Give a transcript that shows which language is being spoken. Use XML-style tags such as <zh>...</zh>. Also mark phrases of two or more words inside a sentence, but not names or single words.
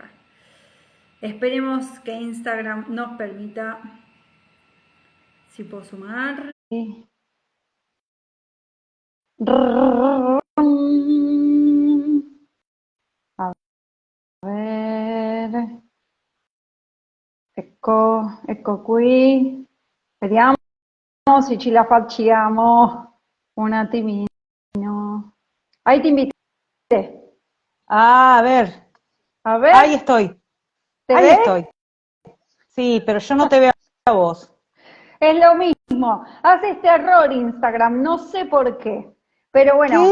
<es>Esperemos que Instagram nos permita. Si puedo sumar. A ver.</es> <it>Ecco qui. Vediamo se ce la facciamo un attimino.</it> <es>Ahí te invité. Ah, a ver, ahí estoy, ¿Te ahí ves? estoy. Sí, pero yo no te veo a vos. Es lo mismo. Hace este error Instagram, no sé por qué. Pero bueno,</es>